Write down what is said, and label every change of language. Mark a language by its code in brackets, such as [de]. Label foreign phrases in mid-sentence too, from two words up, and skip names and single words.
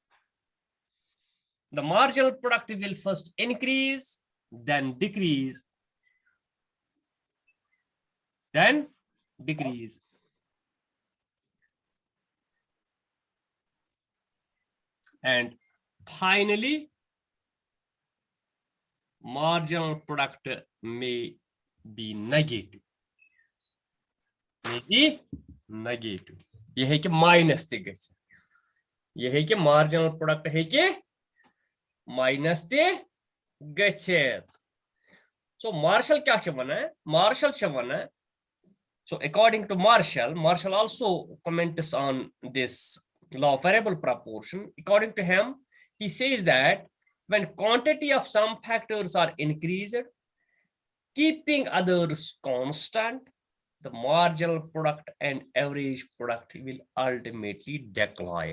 [en] The marginal product will first increase, then decrease, then decrease. And finally, marginal product may be negative. [ks] यह है कि माइनस ते गछ यह है कि [en] marginal product [ks] है कि माइनस ते गछत. So Marshall क्या छ वना Marshall छ वना. [en] So according to Marshall also comments on this law of variable proportion. According to him, he says that when quantity of some factors are increased, keeping others constant, the marginal product and average product will ultimately decline.